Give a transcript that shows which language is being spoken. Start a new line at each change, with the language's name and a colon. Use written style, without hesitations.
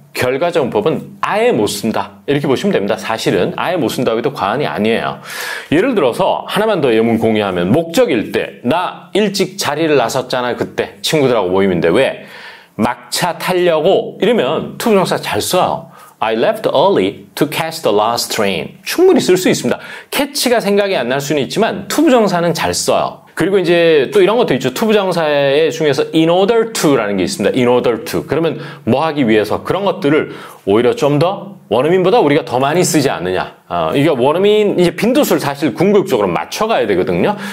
Korean: 결과정법은 아예 못 쓴다. 이렇게 보시면 됩니다. 사실은 아예 못 쓴다고 해도 과언이 아니에요. 예를 들어서 하나만 더 예문 공유하면 목적일 때 나 일찍 자리를 나섰잖아. 그때 친구들하고 모임인데 왜? 막차 타려고 이러면 투부정사 잘 써요.
English: I left early to catch the last train.
Korean: 충분히 쓸 수 있습니다. catch가 생각이 안 날 수는 있지만 투부정사는 잘 써요. 그리고 이제 또 이런 것도 있죠. 투부정사의 중에서 in order to라는 게 있습니다.
English: in order to.
Korean: 그러면 뭐 하기 위해서 그런 것들을 오히려 좀 더 원어민보다 우리가 더 많이 쓰지 않느냐. 이게 원어민 이제 빈도수를 사실 궁극적으로 맞춰가야 되거든요.